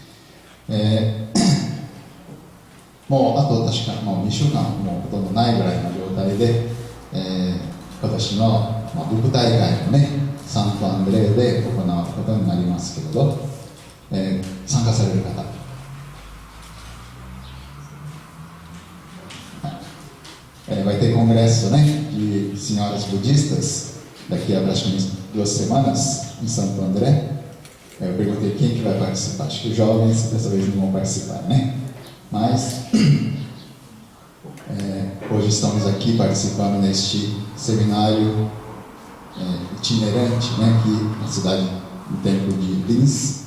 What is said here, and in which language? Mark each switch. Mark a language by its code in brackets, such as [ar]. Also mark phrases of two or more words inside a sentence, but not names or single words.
[ja] もうあと確かもう2週間もうほとんどないぐらいの状態で、今年の、部大会のねサントアンドレーで行うことになりますけれど、参加される方、 [pt] vai ter congresso, né, de senhoras budistas daqui a praticamente 2 semanas em Santo André. Eu perguntei quem que vai participar. Acho que os jovens dessa vez não vão participar, né? Mas hoje estamos aqui participando neste seminário itinerante, né, aqui na cidade do Templo de Lins.